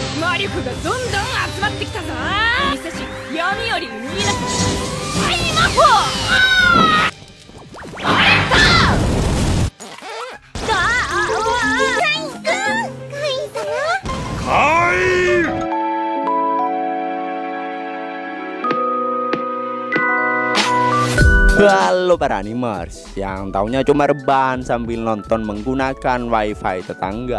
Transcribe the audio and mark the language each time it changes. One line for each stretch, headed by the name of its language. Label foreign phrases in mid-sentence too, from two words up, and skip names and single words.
Japanese: 魔力がどんどん集まってきたぞ。見せし闇より生み出す大魔法。あれだ。
Indonesian: Halo para animers yang taunya cuma rebahan sambil nonton menggunakan wifi tetangga.